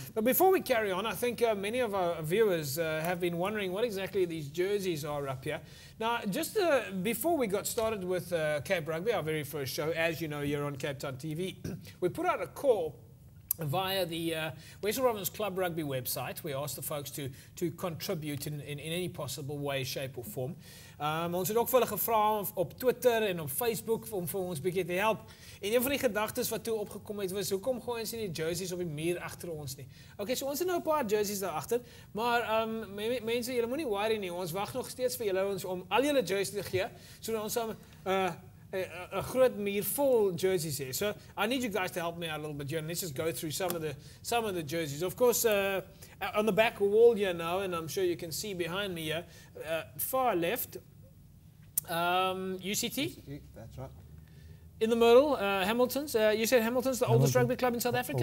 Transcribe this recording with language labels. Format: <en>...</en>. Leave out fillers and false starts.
<en>But before we carry on, I think many of our viewers have been wondering what exactly these jerseys are up here. Now, just before we got started with Cape Rugby, our very first show, as you know, here on Cape Town TV, we put out a call via the Western Province Club Rugby website. We asked the folks to contribute in any possible way, shape or form.</en> <af>Ons het ook vir hulle gevra op Twitter en op Facebook om vir ons bietjie te help. En een van die gedagtes wat toe opgekom het was, hoekom gooi ons nie die jerseys op die muur agter ons nie? Okay, so ons het nou 'n paar jerseys daar agter, maar mense, julle moenie worry nie. Ons wag nog steeds vir julle om al julle jerseys te gee, sodat ons 'n groot muur vol jerseys here.</af> <en>So I need you guys to help me out a little bit here, and let's just go through some of the jerseys. Of course, on the back wall here now, and I'm sure you can see behind me here, far left, UCT. That's right. In the middle, Hamilton's. You said Hamilton's, the oldest rugby club in South Africa?</en>